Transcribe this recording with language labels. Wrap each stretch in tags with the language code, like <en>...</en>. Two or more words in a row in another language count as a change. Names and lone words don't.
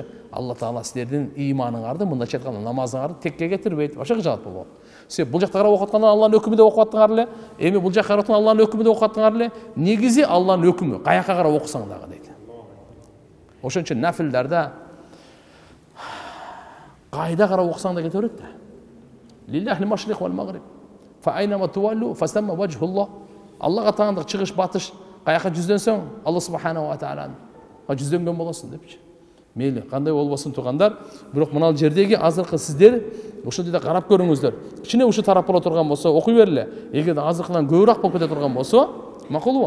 <ky>Алла Таала силердин ыйманыңарды, мындайча айтканда намазыңарды текке кетирбейт. Ошого жаап болот. Сен бул жакта карап окуп атканда Алланын өкүмү деп окуп аттыңар эле. Эми бул жакка карап атканда Алланын өкүмү деп окуп аттыңар эле. Негизи Алланын өкүмү. Каяка карап окусаң дагы дейт. Ошон үчүн нафилдерде кайда карап окусаң да кете берет да.</ky> <ar>لله المشرق والمغرب. فأينما تولوا فثم وجه الله.</ar> <ky>Аллага таандык чыгыш батыш, каяка жүздөнсөң Алла</ky> <ar>سبحانه وتعالى</ar> <ky>жүздөнгөн болосуң депчи. Мейли, кандай болбосун туугандар, бирок мына жердеги азыркы сиздер ошол жерде карап көрүңүздөр. Кичине ушу тарап боло турган болсо окуй берле. Эгерде азыркыдан көбүрөөк болуп кете турган болсо, макулбу?</ky>